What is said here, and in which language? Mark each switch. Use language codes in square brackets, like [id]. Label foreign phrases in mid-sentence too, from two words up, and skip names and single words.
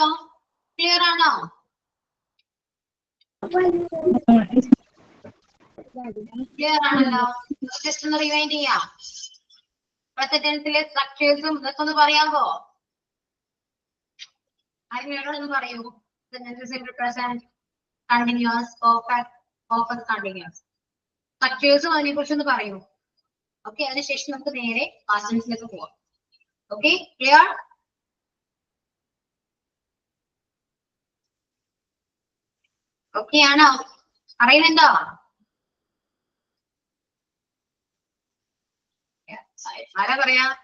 [ml] ക്ലിയർ ആണോ? ക്ലിയർ ആണല്ലോ? ജസ്റ്റ് ഒന്ന് റിവൈൻഡ് ചെയ്യാം. [en] present tense [ml] സ്ട്രക്ചേഴ്സും ഇതൊക്കെ ഒന്ന് പറയാമോ? ആരെങ്കിലും പറയൂ. [en] Simple present, continuous, perfect, perfect continuous. [ml] സ്ട്രക്ചേഴ്സും അതിനെ കുറിച്ച് ഒന്ന് പറയൂ. ഓക്കെ, അതിനുശേഷം നമുക്ക് നേരെ [en] past tense- [ml] ലേക്ക് പോവാം. ഓക്കെ, ക്ലിയർ? ഓക്കെ ആണോ? അറിയുന്നുണ്ടോ? ആരാ പറയാ?